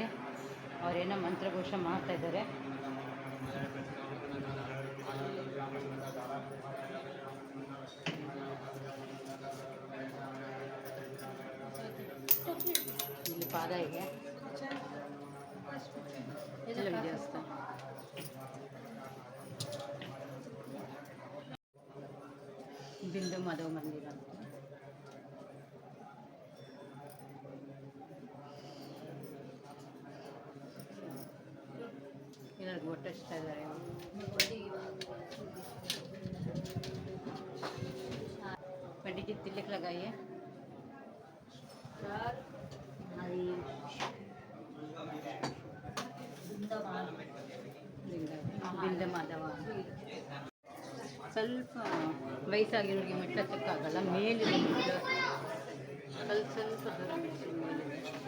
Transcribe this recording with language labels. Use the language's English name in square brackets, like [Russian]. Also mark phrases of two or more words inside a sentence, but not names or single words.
[Kannada] ಅವರೇನೋ ಮಂತ್ರಘೋಷ ಮಾಡ್ತಾ ಇದ್ದಾರೆ. ಇಲ್ಲಿ ಪಾದ ಇದೆ. ದೇವಸ್ಥಾನ बिंदु माधव मंदिर ಅಂತ. ಎಲ್ಲರಿಗೂ ಒಟ್ಟಿಸ್ತಾ ಇದ್ದಾರೆ. [Hindi] पंडित जी तिलक लगाइए. [Kannada] ಬಿಂದು ಮಾಧವ ಸ್ವಲ್ಪ ವಯಸ್ಸಾಗಿರೋರಿಗೆ ಮೆಟ್ಲು ಹತ್ತಕ್ಕಾಗಲ್ಲ, ಮೇಲಿದೆ ಸ್ವಲ್ಪ ದೂರ ಮೆಟ್ಲು ಮೇಲಿದೆ.